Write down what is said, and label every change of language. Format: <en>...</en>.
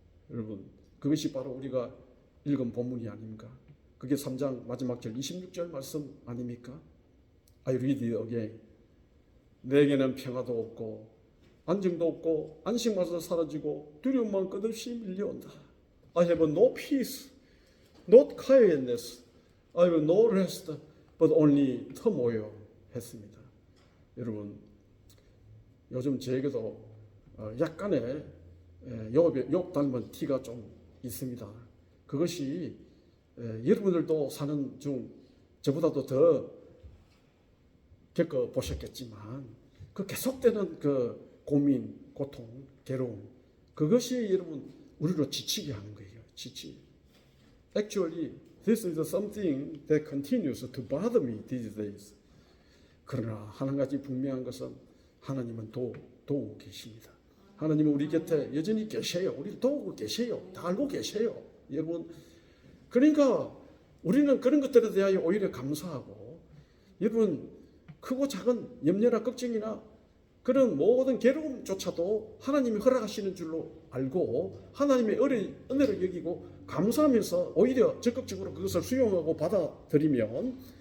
<ko>여러분, 그것이 바로 우리가 읽은 본문이 아닙니까? 그게 3장 마지막 절 26절 말씀 아닙니까?</ko> <en>I read it again.</en> <ko>내게는 평화도 없고 안정도 없고 안식마저 사라지고 두려움만 끝없이 밀려온다.</ko> <en>I have no peace, not quietness. I have no rest, but only turmoil</en> <ko>했습니다. 여러분, 요즘 저에게도 약간의 욥 닮은 티가 좀 있습니다. 그것이 여러분들도 사는 중 저보다도 더 겪어보셨겠지만 그 계속되는 그 고민, 고통, 괴로움, 그것이 여러분 우리로 지치게 하는 거예요. 지치.</ko> <en>Actually, this is something that continues to bother me these days.</en> <ko>그러나 한 가지 분명한 것은 하나님은 도우고 계십니다. 하나님은 우리 곁에 여전히 계세요. 우리를 도우고 계세요. 다 알고 계세요. 여러분, 그러니까 우리는 그런 것들에 대하여 오히려 감사하고, 여러분 크고 작은 염려나 걱정이나 그런 모든 괴로움조차도 하나님이 허락하시는 줄로 알고 하나님의 은혜를 여기고 감사하면서 오히려 적극적으로 그것을 수용하고 받아들이면</ko>